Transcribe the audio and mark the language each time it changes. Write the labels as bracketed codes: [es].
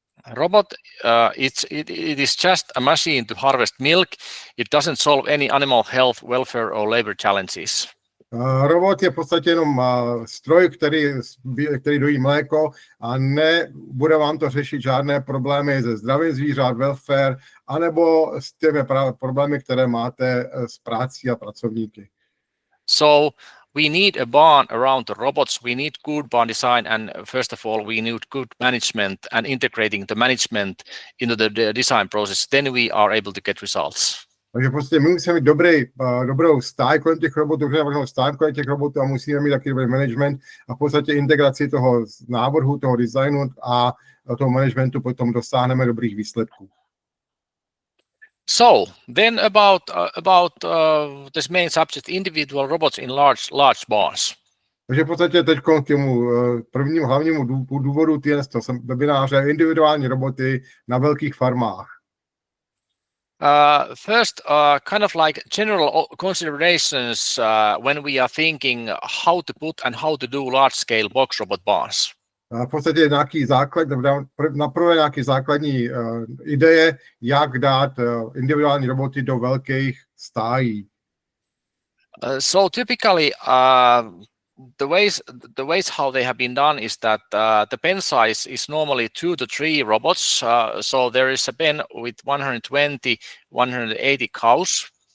[en] Robot, it is just a machine to harvest milk. It doesn't solve any animal health, welfare or labor challenges. [cs] Robot je v podstatě jenom stroj, který dojí mléko, a nebude vám to řešit žádné problémy se zdravím zvířat, welfare, anebo s těmi problémy, které máte s prací a pracovníky. [en] So we need a barn around the robots. We need good barn design, and first of all, we need good management and integrating the management into the design process. Then we are able to get results. [cs] Takže prostě my musíme mít dobrou stáj kolem těch robotů, a musíme mít taky dobrý management, a v podstatě integraci toho návrhu, toho designu a toho managementu potom dosáhneme dobrých výsledků. [en] So then about this main subject, individual robots in large barns. [cs] Takže v podstatě teď k tomu prvnímu hlavnímu důvodu webináře individuální roboty na velkých farmách. [en] First, kind of like general considerations when we are thinking how to put and how to do large-scale box robot barns. [cs] V podstatě nějaký základ, naprvé nějaký základní ideje, jak dát individuální roboty do velkých stájí. [en] So typically, the ways how they have been done is that the pen size is normally 2 to 3 robots. So there is a pen with 120, 180 cows.